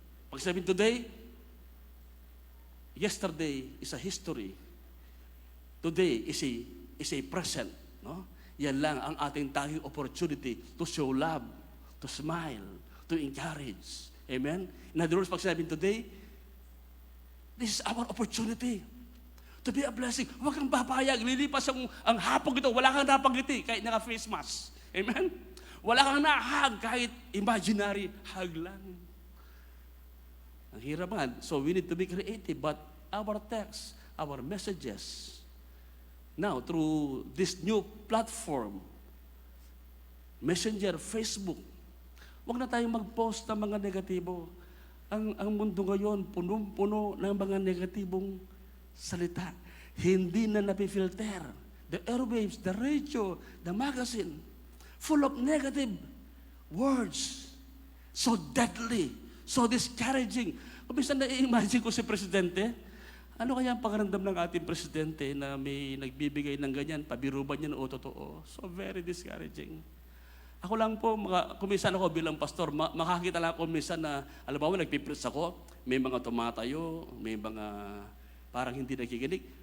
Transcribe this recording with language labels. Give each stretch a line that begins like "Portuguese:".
Filipino: Pag sabihin
English: today, yesterday is a history. Today is a present, no?
Filipino: Yan lang ang ating tanging
English: opportunity to show love, to smile, to encourage. Amen? In other words,
Filipino: pag sinabing
English: today, this is our opportunity to be a blessing.
Filipino: Huwag kang papayag, lilipas ang hapong ito, wala kang napangiti kahit naka-face mask. Amen? Wala kang nahag kahit imaginary hug lang. Ang hirap man.
English: So we need to be creative, but our text, our messages, now through this new platform, Messenger, Facebook,
Filipino: huwag na tayong mag-post ng mga negatibo. Ang mundo ngayon, punong-puno ng mga negatibong salita. Hindi na napifilter.
English: The airwaves, the radio, the magazine, full of negative words. So deadly, so discouraging.
Filipino: Kung minsan na-imagine ko si Presidente, ano kaya ang pakaramdam ng ating Presidente na may nagbibigay ng ganyan, pabiro ba niya o totoo?
English: So very discouraging.
Filipino: Ako lang po, kuminsan ako bilang pastor, makakita lang ako minsan na, alam mo, nagpipreach ako, may mga tumatayo, may mga parang hindi nakikinig.